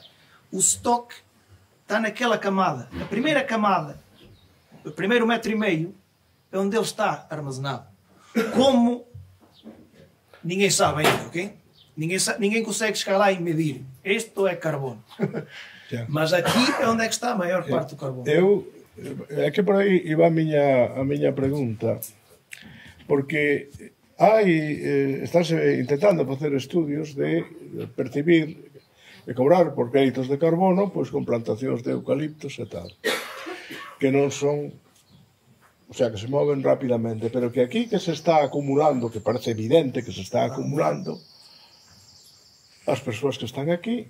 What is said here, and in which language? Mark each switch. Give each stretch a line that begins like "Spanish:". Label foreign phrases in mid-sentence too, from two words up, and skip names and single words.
Portuguese: O estoque está naquela camada. A primeira camada, o primeiro 1,5 metro, é onde ele está armazenado. Como? Ninguém sabe ainda, ok? Ninguém consegue chegar lá e medir. Isto é carbono. Mas aqui é onde é que está a maior parte do carbono.
Galician: É que por aí iba a miña pregunta. Porque estás intentando facer estudios de percibir e cobrar por créditos de carbono pois con plantacións de eucaliptos e tal, que non son,
Spanish: o sea,
Galician: que se moven rapidamente, pero que aquí que se está acumulando, que parece evidente que se está acumulando, as persoas que están aquí